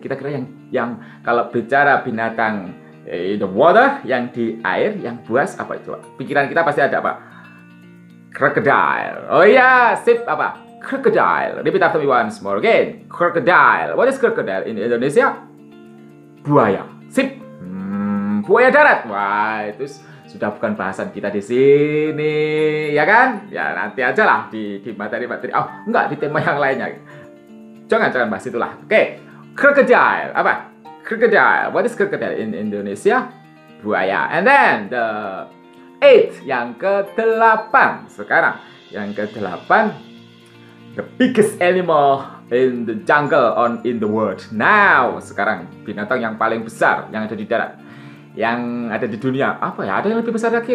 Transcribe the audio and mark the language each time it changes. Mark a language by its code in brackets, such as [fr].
[id] Kita kira yang kalau bicara binatang [en] in the water, [id] yang di air, yang buas apa itu? Pikiran kita pasti ada apa? Crocodile. Oh iya, sip, apa? Crocodile. [en] Repeat after me once more again. Crocodile. What is crocodile in Indonesia? [id] Buaya. Sip. Buaya darat. Wah, itu sudah bukan bahasan kita di sini, ya kan? Ya nanti aja lah di materi-materi. Oh, enggak, di tema yang lainnya. Jangan bahas itulah. Oke. Crocodile. Apa? Crocodile. [en] What is crocodile in Indonesia? [id] Buaya. [en] And then the 8, [id] yang ke-8 sekarang. Yang ke-8, [en] the biggest animal in the jungle in the world. Now, [id] sekarang binatang yang paling besar yang ada di darat, yang ada di dunia. Apa ya? Ada yang lebih besar lagi?